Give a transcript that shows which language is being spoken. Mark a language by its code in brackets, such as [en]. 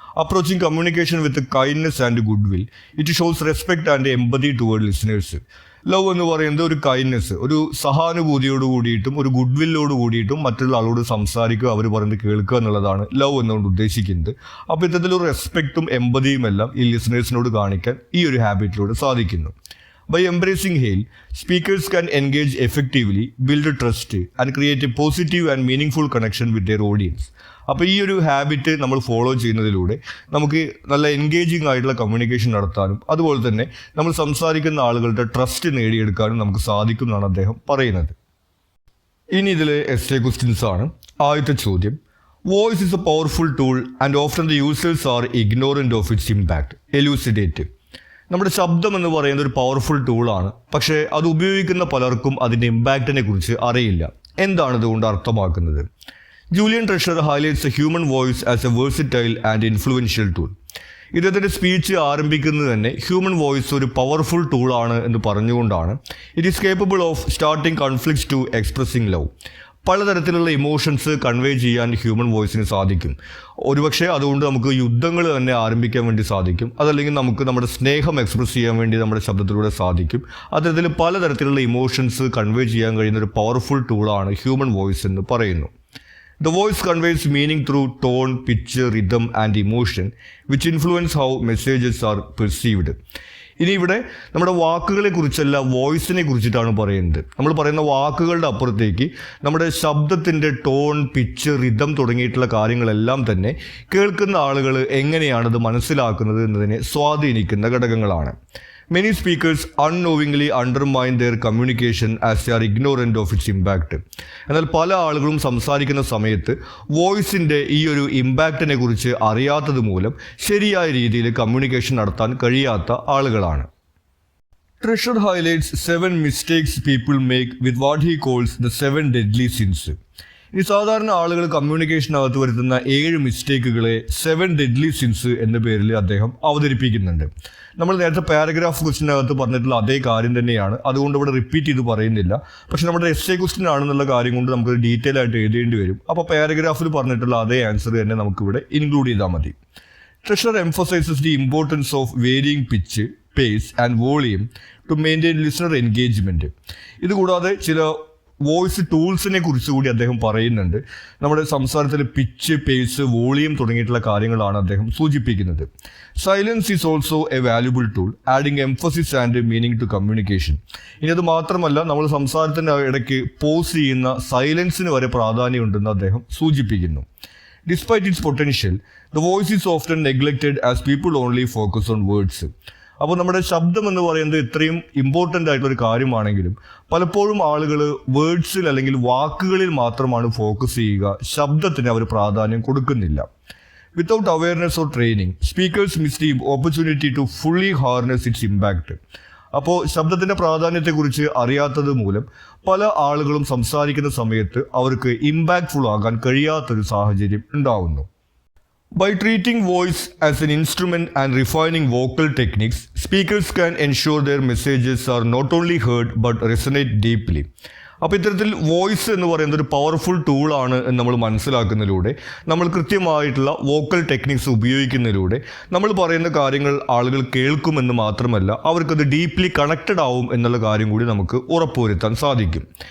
[en] Approaching communication with kindness and good will, it shows respect and empathy toward listeners. [ml] Love എന്ന് പറയുന്നത് ഒരു kindness, ഒരു സഹാനുഭൂതിയോട് കൂടിയിട്ടും ഒരു good വില്ലോട് കൂടിയിട്ടും മറ്റുള്ള ആളോട് സംസാരിക്കുക, അവർ പറയുന്നത് കേൾക്കുക എന്നുള്ളതാണ് ലവ് എന്നുകൊണ്ട് ഉദ്ദേശിക്കുന്നത്. അപ്പോൾ ഇത്തരത്തിലൊരു റെസ്പെക്റ്റും എമ്പതിയും എല്ലാം ഈ ലിസണേഴ്സിനോട് കാണിക്കാൻ ഈ ഒരു ഹാബിറ്റിലൂടെ സാധിക്കുന്നു. [en] By embracing Hale, speakers can engage effectively, build trust, and create a positive and meaningful connection with their audience. [ml] അപ്പോൾ ഈ ഒരു ഹാബിറ്റ് നമ്മൾ ഫോളോ ചെയ്യുന്നതിലൂടെ നമുക്ക് നല്ല എൻഗേജിങ് ആയിട്ടുള്ള കമ്മ്യൂണിക്കേഷൻ നടത്താനും അതുപോലെ തന്നെ നമ്മൾ സംസാരിക്കുന്ന ആളുകളുടെ ട്രസ്റ്റ് നേടിയെടുക്കാനും നമുക്ക് സാധിക്കും എന്നാണ് അദ്ദേഹം പറയുന്നത്. ഇനി ഇതിൽ എസ്സേ ക്വസ്റ്റ്യൻസ് ആണ്. ആദ്യത്തെ ചോദ്യം, [en] Voice is a powerful tool and often the users are ignorant of its impact. Elucidate. [ml] നമ്മുടെ ശബ്ദം എന്ന് പറയുന്നത് ഒരു പവർഫുൾ ടൂളാണ്, പക്ഷേ അത് ഉപയോഗിക്കുന്ന പലർക്കും അതിൻ്റെ ഇമ്പാക്റ്റിനെ കുറിച്ച് അറിയില്ല. എന്താണ് ഇതുകൊണ്ട് അർത്ഥമാക്കുന്നത്? [en] Julian treasure highlights a human voice as a versatile and influential tool. [ml] ഇദ്ദേഹത്തിൻ്റെ സ്പീച്ച് ആരംഭിക്കുന്നത് തന്നെ ഹ്യൂമൻ വോയിസ് ഒരു പവർഫുൾ ടൂളാണ് എന്ന് പറഞ്ഞുകൊണ്ടാണ്. [en] It is capable of starting conflicts to expressing love. [ml] പലതരത്തിലുള്ള ഇമോഷൻസ് കൺവേ ചെയ്യാൻ ഹ്യൂമൻ വോയിസിന് സാധിക്കും. ഒരുപക്ഷെ അതുകൊണ്ട് നമുക്ക് യുദ്ധങ്ങൾ തന്നെ ആരംഭിക്കാൻ വേണ്ടി സാധിക്കും. അതല്ലെങ്കിൽ നമുക്ക് നമ്മുടെ സ്നേഹം എക്സ്പ്രസ് ചെയ്യാൻ വേണ്ടി നമ്മുടെ ശബ്ദത്തിലൂടെ സാധിക്കും. അത്തരത്തിൽ പലതരത്തിലുള്ള ഇമോഷൻസ് കൺവേ ചെയ്യാൻ കഴിയുന്ന ഒരു പവർഫുൾ ടൂളാണ് ഹ്യൂമൻ വോയിസ് എന്ന് പറയുന്നു. [en] The voice conveys meaning through tone, pitch, rhythm and emotion, which influence how messages are perceived. [ml] ഇനി ഇവിടെ നമ്മുടെ വാക്കുകളെ കുറിച്ചല്ല, വോയിസിനെ കുറിച്ചിട്ടാണ് പറയുന്നത്. നമ്മൾ പറയുന്ന വാക്കുകളുടെ അപ്പുറത്തേക്ക് നമ്മുടെ ശബ്ദത്തിൻ്റെ ടോൺ, പിച്ച്, റിതം തുടങ്ങിയിട്ടുള്ള കാര്യങ്ങളെല്ലാം തന്നെ കേൾക്കുന്ന ആളുകൾ എങ്ങനെയാണത് മനസ്സിലാക്കുന്നത് എന്നതിനെ സ്വാധീനിക്കുന്ന ഘടകങ്ങളാണ്. [en] Many speakers unknowingly undermine their communication as they are ignorant of its impact. [ml] എന്നാൽ പല ആളുകളും സംസാരിക്കുന്ന സമയത്ത് വോയിസിൻ്റെ ഈ ഒരു ഇമ്പാക്റ്റിനെ കുറിച്ച് അറിയാത്തത് മൂലം ശരിയായ രീതിയിൽ കമ്മ്യൂണിക്കേഷൻ നടത്താൻ കഴിയാത്ത ആളുകളാണ്. [en] Treasure highlights 7 mistakes people make with what he calls the 7 deadly sins. [ml] ഈ സാധാരണ ആളുകൾ കമ്മ്യൂണിക്കേഷനകത്ത് വരുത്തുന്ന 7 മിസ്റ്റേക്കുകളെ 7 ഡെഡ്ലി സിൻസ് എന്ന പേരിൽ അദ്ദേഹം അവതരിപ്പിക്കുന്നുണ്ട്. നമ്മൾ നേരത്തെ പാരഗ്രാഫ് ക്വസ്റ്റിനകത്ത് പറഞ്ഞിട്ടുള്ള അതേ കാര്യം തന്നെയാണ്, അതുകൊണ്ട് ഇവിടെ റിപ്പീറ്റ് ചെയ്ത് പറയുന്നില്ല. പക്ഷെ നമ്മുടെ എസ്സേ ക്വസ്റ്റ്യൻ ആണെന്നുള്ള കാര്യം കൊണ്ട് നമുക്ക് ഡീറ്റെയിൽ ആയിട്ട് എഴുതേണ്ടി വരും. അപ്പോൾ പാരഗ്രാഫിൽ പറഞ്ഞിട്ടുള്ള അതേ ആൻസർ തന്നെ നമുക്കിവിടെ ഇൻക്ലൂഡ് ചെയ്താൽ മതി. Treasure [en] emphasizes the importance of varying pitch, pace and volume to maintain listener engagement. [ml] ഇതുകൂടാതെ ചില വോയിസ് ടൂൾസിനെ കുറിച്ച് കൂടി അദ്ദേഹം പറയുന്നുണ്ട്. നമ്മുടെ സംസാരത്തിൽ പിച്ച്, പേസ്, വോളിയം തുടങ്ങിയിട്ടുള്ള കാര്യങ്ങളാണ് അദ്ദേഹം സൂചിപ്പിക്കുന്നത്. [en] Silence is also a valuable tool adding emphasis and meaning to communication. [ml] ഇനി അത് മാത്രമല്ല, നമ്മൾ സംസാരത്തിൻ്റെ ഇടയ്ക്ക് പോസ് ചെയ്യുന്ന സൈലൻസിന് വരെ പ്രാധാന്യമുണ്ടെന്ന് അദ്ദേഹം സൂചിപ്പിക്കുന്നു. [en] Despite its potential, the voice is often neglected as people only focus on words. [ml] അപ്പോൾ നമ്മുടെ ശബ്ദം എന്ന് പറയുന്നത് ഇത്രയും ഇമ്പോർട്ടൻ്റ് ആയിട്ടുള്ളൊരു കാര്യമാണെങ്കിലും പലപ്പോഴും ആളുകൾ വേർഡ്സിൽ അല്ലെങ്കിൽ വാക്കുകളിൽ മാത്രമാണ് ഫോക്കസ് ചെയ്യുക, ശബ്ദത്തിന് അവർ പ്രാധാന്യം കൊടുക്കുന്നില്ല. [en] Without awareness or training, speakers miss the opportunity to fully harness its impact. [ml] അപ്പോൾ ശബ്ദത്തിൻ്റെ പ്രാധാന്യത്തെക്കുറിച്ച് അറിയാത്തത് മൂലം പല ആളുകളും സംസാരിക്കുന്ന സമയത്ത് അവർക്ക് ഇമ്പാക്റ്റ്ഫുൾ ആകാൻ കഴിയാത്തൊരു സാഹചര്യം ഉണ്ടാവുന്നു. [en] By treating voice as an instrument and refining vocal techniques, speakers can ensure their messages are not only heard but resonate deeply. [ml] അപ്പോൾ ഇത്തരത്തിൽ വോയിസ് എന്ന് പറയുന്നത് ഒരു പവർഫുൾ ടൂളാണ് എന്ന് നമ്മൾ മനസ്സിലാക്കുന്നതിലൂടെ, നമ്മൾ കൃത്യമായിട്ടുള്ള വോക്കൽ ടെക്നിക്സ് ഉപയോഗിക്കുന്നതിലൂടെ നമ്മൾ പറയുന്ന കാര്യങ്ങൾ ആളുകൾ കേൾക്കുമെന്ന് മാത്രമല്ല, അവർക്കത് ഡീപ്ലി കണക്റ്റഡ് ആവും എന്നുള്ള കാര്യം കൂടി നമുക്ക് ഉറപ്പുവരുത്താൻ സാധിക്കും.